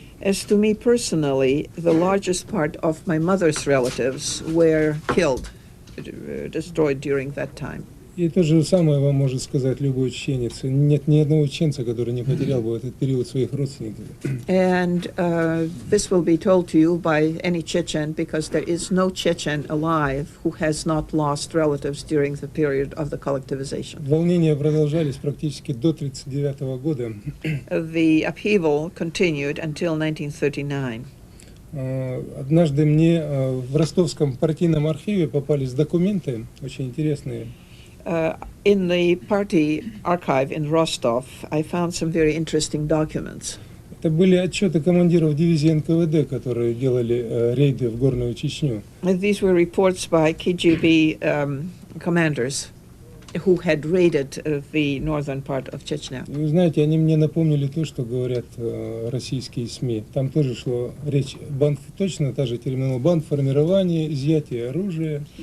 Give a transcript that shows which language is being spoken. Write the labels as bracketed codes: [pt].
[en] As to me personally, the largest part of my mother's relatives were killed, destroyed during that time. [ru] И то же самое вам может сказать любой чеченец. Нет ни одного чеченца, который не потерял бы в этот период своих родственников. [en] And this will be told to you by any Chechen, because there is no Chechen alive who has not lost relatives during the period of the collectivization. [ru] Волнения продолжались практически до 1939 года. [en] The upheaval continued until 1939. [ru] Однажды мне в ростовском партийном архиве попались документы очень интересные. [en] In the party archive in Rostov, I found some very interesting documents. [ru] Это были отчеты командиров дивизии НКВД, которые делали рейды в Горную Чечню. [en] These were reports by KGB commanders who had raided the northern part of Chechnya. [ru] Вы знаете, они мне напомнили то, что говорят российские СМИ. Там тоже шло речь, точно та же терминология, бандформирование, изъятие оружия.